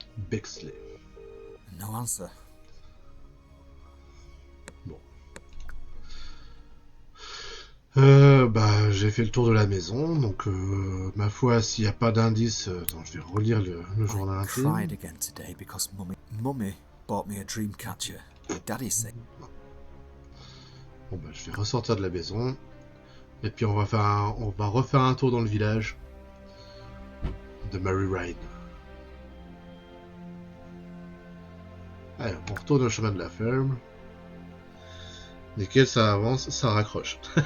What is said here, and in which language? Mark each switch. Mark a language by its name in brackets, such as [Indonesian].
[English] Bexley. No answer. [French] Bon. Bah, j'ai fait le tour de la maison, donc ma foi, s'il n'y a pas d'indice, attends, je vais relire le journal intime. [English] I cried again today because Mummy bought me a dream catcher. Daddy said. [French] Bon bah, je vais ressortir de la maison, et puis on va refaire un tour dans le village de Mary Ride. Allez, on retourne au chemin de la ferme. Nickel, ça avance, ça raccroche.